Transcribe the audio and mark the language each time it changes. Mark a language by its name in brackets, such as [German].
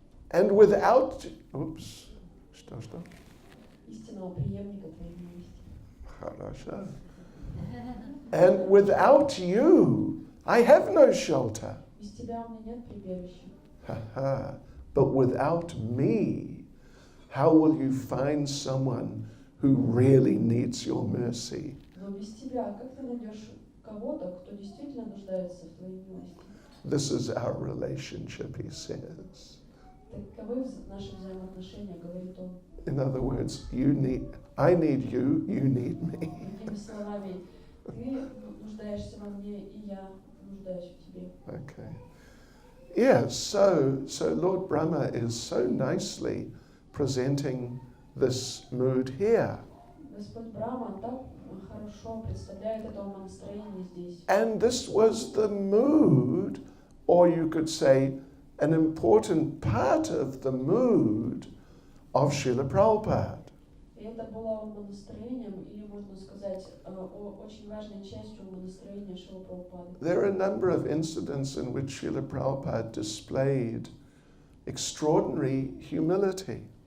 [English] And without, [Russian] что? Истинного преемника твоей милости. Хорошо. [English] And without you, I have no shelter. [Russian] Без тебя у меня нет прибежища. [English] But without me, how will you find someone who really needs your mercy? [Russian] Но без тебя, как ты найдешь кого-то, кто действительно нуждается в твоей милости? [English] This is our relationship, he says. [Russian] Таковы наши взаимоотношения, говорит он. [English] In other words, I need you, you need me. [Russian] Другими словами, ты нуждаешься во мне, и я нуждаюсь в тебе. [English] Okay. Yes, so Lord Brahma is so nicely presenting this mood here. [Russian] Господь Брахма так хорошо представляет это умонастроение здесь. [English] And this was the mood, or you could say, an important part of the mood of Srila Prabhupada. [Russian] И это было умонастроением, или можно сказать, очень важной частью умонастроения Шрилы Прабхупады. [English] There are a number of incidents in which Srila Prabhupada displayed extraordinary humility.